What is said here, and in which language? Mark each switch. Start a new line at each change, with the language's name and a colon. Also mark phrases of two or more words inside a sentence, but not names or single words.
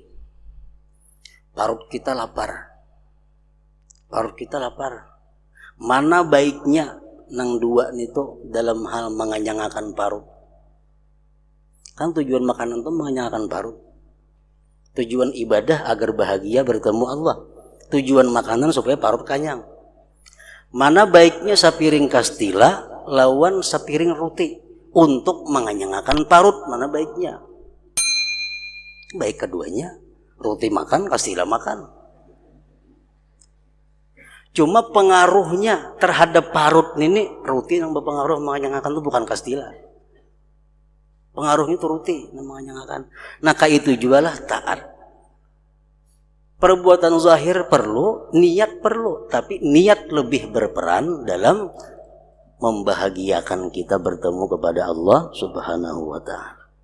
Indonesian: Perut kita lapar. Mana baiknya nang dua itu dalam hal mengenyangkan perut? Kan tujuan makanan itu mengenyangkan perut. Tujuan ibadah agar bahagia bertemu Allah. Tujuan makanan supaya parut kanyang. Mana baiknya sapiring kastila lawan sapiring roti untuk menganyangkan parut, mana baiknya? Baik keduanya, roti makan, kastila makan. Cuma pengaruhnya terhadap parut ini, roti yang berpengaruh menganyangkan itu bukan kastila. Pengaruhnya itu roti yang menganyangkan. Nah, kayak itu juga lah taat. Perbuatan zahir perlu, niat perlu, tapi niat lebih berperan dalam membahagiakan kita bertemu kepada Allah
Arabic: سبحانه وتعالى.